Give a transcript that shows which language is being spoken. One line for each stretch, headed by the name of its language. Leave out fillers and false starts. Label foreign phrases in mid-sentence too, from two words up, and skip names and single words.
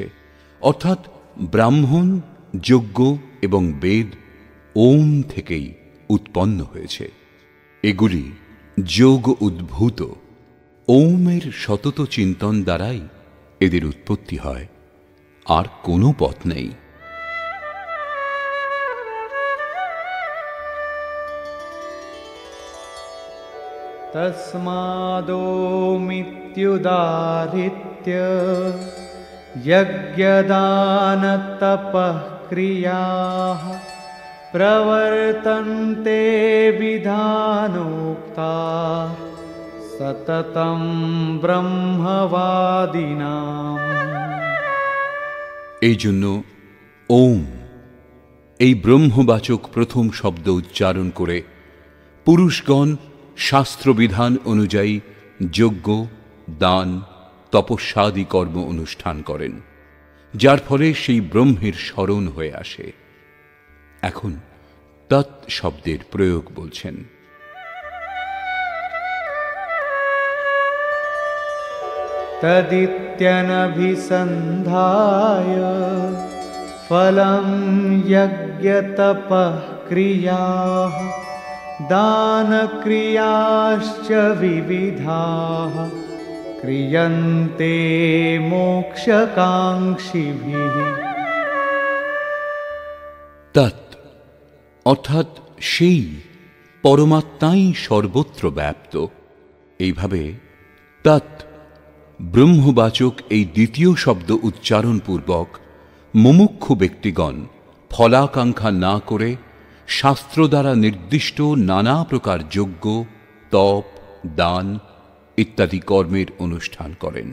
Bangla: অর্থাৎ ব্রাহ্মণ, যজ্ঞ এবং বেদ ওম থেকেই উৎপন্ন হয়েছে। এগুলি যোগ উদ্ভূত। ওমের সতত চিন্তন দ্বারাই এদের উৎপত্তি হয়। আর কোনো পথ নেই।
Sanskrit: तस्मादोमित्युदाहृत्य यज्ञदानतपः क्रियाः प्रवर्तन्ते विधानोक्ताः सततं ब्रह्मवादिनाम्।
Bangla: এই জন্য ওম এই ব্রহ্মবাচক প্রথম শব্দ উচ্চারণ করে পুরুষগণ শাস্ত্রবিধান অনুযায়ী যজ্ঞ, দান, তপস্যাদি কর্ম অনুষ্ঠান করেন, যার ফলে সেই ব্রহ্মের স্মরণ হয়ে আসে। এখন তৎ শব্দের প্রয়োগ বলছেন।
Sanskrit: तदित्यनभिसन्धाय फलं यज्ञतपः क्रियाः दानक्रियाश्च विविधाः क्रियन्ते मोक्षकाङ्क्षिभिः।
Bangla: তৎ অর্থাৎ সেই পরমাত্মাই সর্বত্র ব্যাপ্ত। এইভাবে তৎ ব্রহ্মবাচক এই দ্বিতীয় শব্দ উচ্চারণ পূর্বক মুমুক্ষু ব্যক্তিগণ ফলাকাঙ্ক্ষা না করে শাস্ত্র দ্বারা নির্দিষ্ট নানা প্রকার যজ্ঞ, তপ, দান ইত্যাদি কর্মের অনুষ্ঠান করেন।